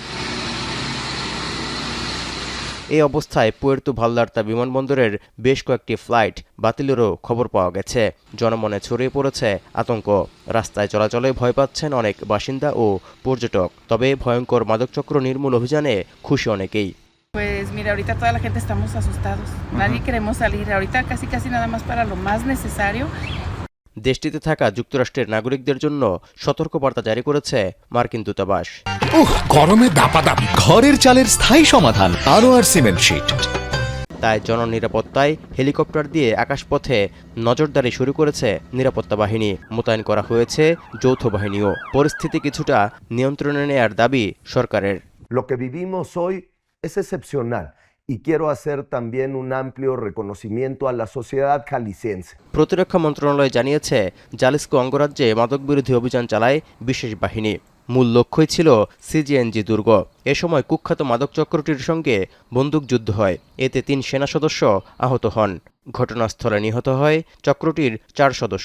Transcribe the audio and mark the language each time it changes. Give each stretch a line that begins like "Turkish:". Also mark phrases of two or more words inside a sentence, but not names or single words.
Bangla: এই অবস্থায় পুয়ের্তো ভালদার্তা বিমানবন্দরের বেশ কয়েকটি ফ্লাইট বাতিলেরও খবর পাওয়া গেছে। জনমনে ছড়িয়ে পড়েছে আতঙ্ক। রাস্তায় চলাচলে ভয় পাচ্ছেন অনেক বাসিন্দা ও পর্যটক। তবে ভয়ঙ্কর মাদকচক্র নির্মূল অভিযানে খুশি অনেকেই।
Spanish: Pues mira, ahorita toda la gente estamos asustados. Nadie queremos salir. Ahorita casi nada más para lo más necesario.
Bangla: দেশটিতে থাকা যুক্তরাষ্ট্রের নাগরিকদের জন্য সতর্কবার্তা জারি করেছে মার্কিন দূতাবাস। গরমে দাপাদাপি, ঘরের চালের স্থায়ী সমাধান আনোয়ার সিমেন্ট শীট। তাই জননিরাপত্তায় হেলিকপ্টার দিয়ে আকাশপথে নজরদারি শুরু করেছে নিরাপত্তা বাহিনী। মোতায়েন করা হয়েছে যৌথ বাহিনীও। পরিস্থিতি কিছুটা নিয়ন্ত্রণে নেয়ার দাবি সরকারের।
Spanish: Lo que vivimos hoy es excepcional y quiero hacer también un amplio reconocimiento a la sociedad jalisciense.
Bangla: প্রতিরক্ষা মন্ত্রণালয় জানিয়েছে, জালিস্কো অঙ্গরাজ্যে মাদকবিরোধী অভিযান চালায় বিশেষ বাহিনী। মূল লক্ষ্যই ছিল সিজিএনজি দুর্গ। এ সময় কুখ্যাত মাদক চক্রটির সঙ্গে বন্দুকযুদ্ধ হয়। এতে ৩ সেনা সদস্য আহত হন। ঘটনাস্থলে নিহত হয় চক্রটির ৪ সদস্য।